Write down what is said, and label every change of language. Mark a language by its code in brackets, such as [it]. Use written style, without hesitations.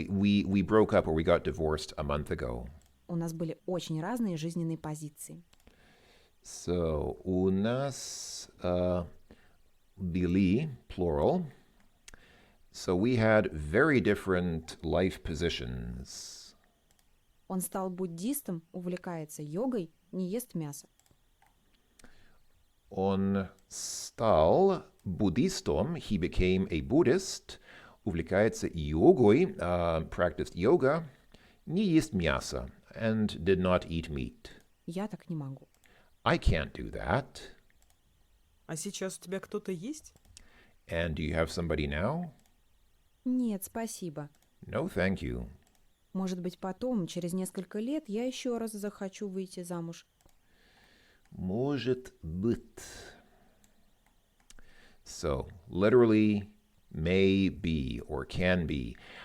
[en] We broke up, or we got divorced a month ago. [ru] У нас были очень разные жизненные позиции. So, у нас были, plural. [en] So we had very different life positions. [ru] Он стал буддистом, увлекается йогой, не ест мясо. Он стал буддистом, [en] he became a Buddhist, [ru] увлекается йогой, [en] practiced yoga, [ru] не ест мясо, [en] and did not eat meat. [ru] Я так не могу. [en] I can't do that. [ru] А сейчас у тебя кто-то есть? [en] And do you have somebody now? [ru] Нет, спасибо. [en] No, thank you. [ru] Может быть, потом, через несколько лет, я еще раз захочу выйти замуж. Может быть. [en] So, literally, may be or can be.